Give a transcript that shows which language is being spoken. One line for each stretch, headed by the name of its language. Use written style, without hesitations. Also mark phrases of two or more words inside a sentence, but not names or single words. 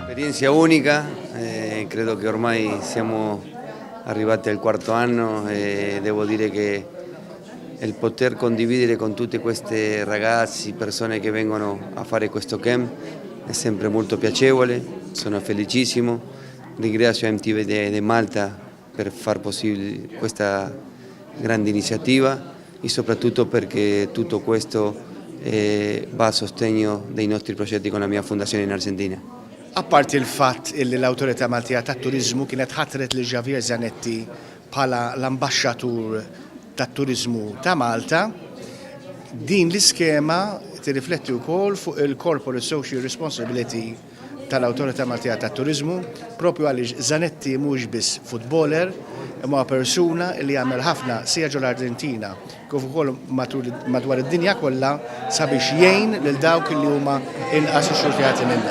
Italian: un'esperienza unica, credo che ormai siamo arrivati al quarto anno e devo dire che il poter condividere con tutti questi ragazzi, persone che vengono a fare questo camp è sempre molto piacevole, sono felicissimo, ringrazio MTV di Malta per far possibile questa grande iniziativa e soprattutto perché tutto questo va a sostegno dei nostri progetti con la mia fondazione in Argentina.
Maltese: Apparti il-fatt li l-Awtorità Maltija tat-Turiżmu kienet ħatret lil Javier Zanetti bħala l-ambaxxatur tat-Turiżmu ta' Malta, din l-iskema tirrifletti wkoll fuq il-
English: Corporate Social Responsibility
Maltese: tal-Awtorità Maltija tat-Turiżmu, propju għaliex Zanetti mhux biss futboler, imma persuna li jagħmel ħafna sija l-Arġentina kif ukoll madwar id-dinja kollha sabiex jgħin lil dawk li huma inqas ixxurtjati minnha.